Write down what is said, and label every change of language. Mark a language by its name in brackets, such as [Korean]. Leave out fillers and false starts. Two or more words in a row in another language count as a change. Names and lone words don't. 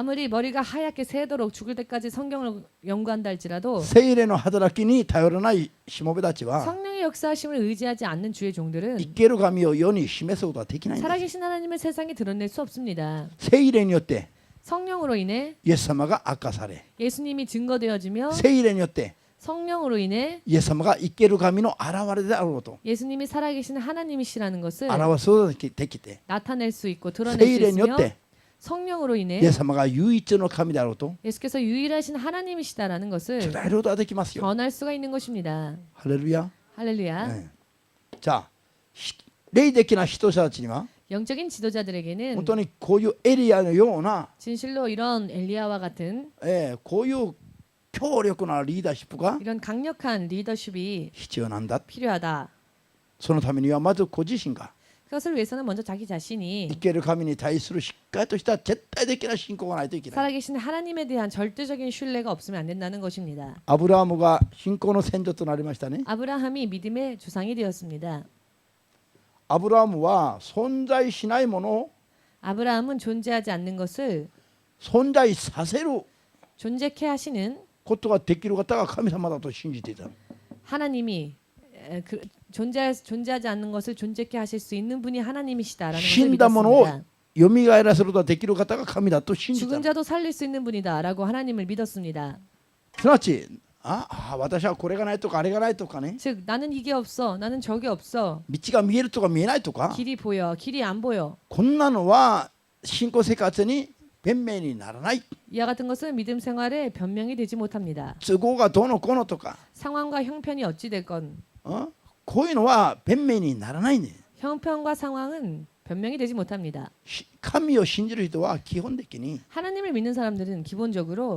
[Korean] 아무리 머리가 하얗게 새도록 죽을 때까지 성경을 연구한다 할지라도 [Japanese] 聖霊の働きに頼らないしもべたちは [Korean] 성령의 역사하심을 의지하지 않는 주의 [Japanese] 生 [Korean] 종들은 [Japanese] ける神を世に示すことはできないんです。 [Korean] 살아계신 하나님을 세상에 드러낼 수 없습니다. [Japanese] 聖霊によって [Korean] 성령으로 인해 [Japanese] イエス様が明かされ [Korean] 예수님이 증거되어지며 [Japanese] 聖霊によって [Korean] 성령으로 인해 [Japanese] イエス様が生ける神の現れであろうと [Korean] 예수님이 살아계신 하나님이시라는 것을 [Japanese] 表すことができて [Korean] 나타낼 수 있고 드러낼 [Japanese] 聖 [Korean] 수 [Japanese] 霊によっ [Korean] 있으며 [Japanese] て [Korean] 성령으로 [Japanese] イ [Korean] 인해 [Japanese] エス様が唯一の神であろうと [Korean] 예수께서 유일하신 하나님이시다라는 것을 [Japanese] 伝えることができますよ。 [Korean] 전할 수가 있는 것입니다. [Japanese] ハレルヤ。 [Korean] 할렐루야. [Japanese] じゃあ霊的な指導者たちには [Korean] 영적인 [Japanese] 本 [Korean] 지도자들에게는 [Japanese] 当にこういうエリアのような、 [Korean] 진실로 이런 엘리야와 같은 [Japanese] こういう強力なリーダーシップが [Korean] 이런 강력한 리더십이 [Japanese] 必要なんだ。 [Korean] 필요하다. [Japanese] そのためにはまずご自身が [Korean] 그것을 위해서는 먼저 자기 [Japanese] 生 [Korean] 자신이 [Japanese] ける神に対するしっかりとした絶対的な信仰がないといけない。 [Korean] 살아계신 하나님에 대한 절대적인 신뢰가 없으면 안 된다는 것입니다. [Japanese] アブラハムが信仰の先祖となりましたね。 [Korean] 아브라함이 믿음의 주상이 되었습니다. [Japanese] アブラハムは存在しないものを [Korean] 아브라함은 존재하지 않는 것을 [Japanese] 存在させる [Korean] 존재케 하시는 [Japanese] ことができる方が神様だと信じていた。 [Korean] 하나님이 존재하지 않는 것을 존재케 하실 수 있는 분이 하나님이시다라는 [Japanese] 死 [Korean] 것을 [Japanese] んだものを [Korean] 믿었습니다. [Japanese] よみがえらせることができる方が神だと信じた [Korean] 죽은 。 자도 살릴 수 있는 분이다라고 하나님을 믿었습니다. [Japanese] すなわち私はこれがないとかあれがないとかね、 [Korean] 즉 나는 이게 없어, 나는 저게 없어, [Japanese] 道が見えるとか見えないとか、 [Korean] 길이 보여, 길이 안 보여. [Japanese] こんなのは信仰生活に弁明にならない。 [Korean] 이와 같은 것은 믿음 생활에 변명이 되지 못합니다. [Japanese] 都合がどうのこうのとか、 [Korean] 상황과 형편이 어찌 됐건 [Japanese] こういうのは弁明にならないね。 [Korean] 형편과 상황은 변명이 되지 못합니다. [Japanese] 神を信じる人は基本的に [Korean] 하나님을 믿는 사람들은 기본적으로